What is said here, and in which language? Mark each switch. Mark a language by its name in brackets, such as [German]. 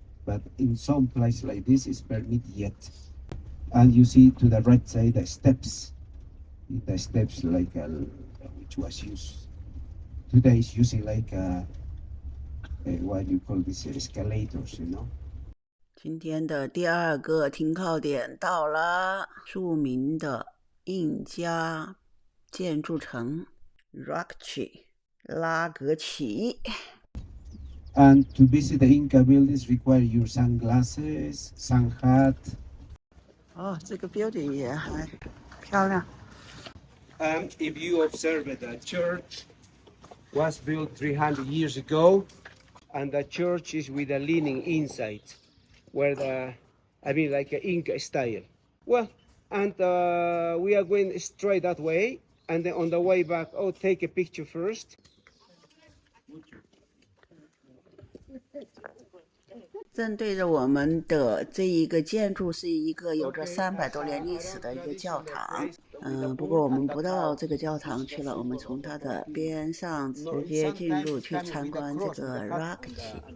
[English] But in some places like this is permitted yet. And you see to the right side the steps like which was used. Today is using like what you call this escalators, you know. [Chinese] 今天的第2个停靠点到了，著名的印加建筑城 Rakchi 拉格奇。 [English] And to visit the Inca buildings require your sunglasses, sun hat. [Chinese] 哦，这个 building 也还漂亮。 [English] If you observe it, the church was built 300 years ago, and the church is with a leaning inside, where like an Inca style. Well, and we are going straight that way, and then on the way back, take a picture first. [Chinese] 正对着我们的这一个建筑是一个有着300多年历史的一个教堂。不过我们不到这个教堂去了，我们从它的边上直接进入去参观这个 Rakchi。